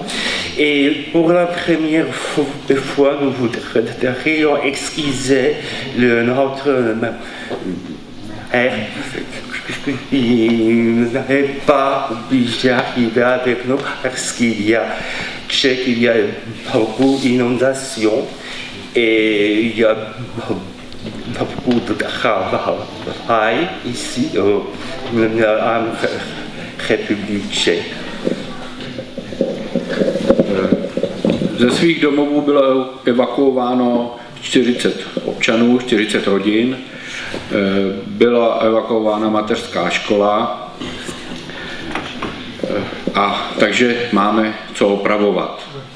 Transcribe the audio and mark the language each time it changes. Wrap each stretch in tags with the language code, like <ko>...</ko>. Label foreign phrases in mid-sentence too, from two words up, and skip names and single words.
<fr>Et pour la première fois, nous voudrions excuser notre il n'est pas obligé d'arriver avec nous parce qu'il y a beaucoup d'inondations et il y a beaucoup de travail ici en République tchèque.</fr> <cs>Ze svých domovů bylo evakuováno 40 občanů, 40 rodin. byla evakuována mateřská škola, a takže máme co opravovat.</cs>